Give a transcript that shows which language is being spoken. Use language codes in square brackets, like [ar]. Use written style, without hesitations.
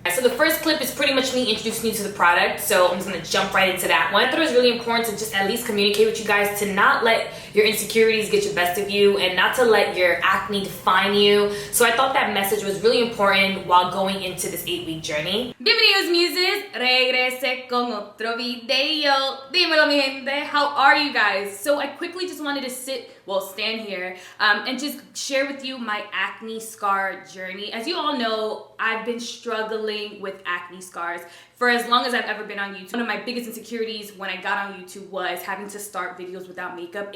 [en] So the first clip is pretty much me introducing you to the product, so I'm just going to jump right into that one. I thought it was really important to just at least communicate with you guys, to not let your insecurities get the best of you and not to let your acne define you. So I thought that message was really important while going into this 8-week journey. [es] Bienvenidos Muses, regresé con otro video. Dímelo mi gente, [en] how are you guys? So I quickly just wanted to stand here and just share with you my acne scar journey. As you all know, I've been struggling with acne scars for as long as I've ever been on YouTube. One of my biggest insecurities when I got on YouTube was having to start videos without makeup.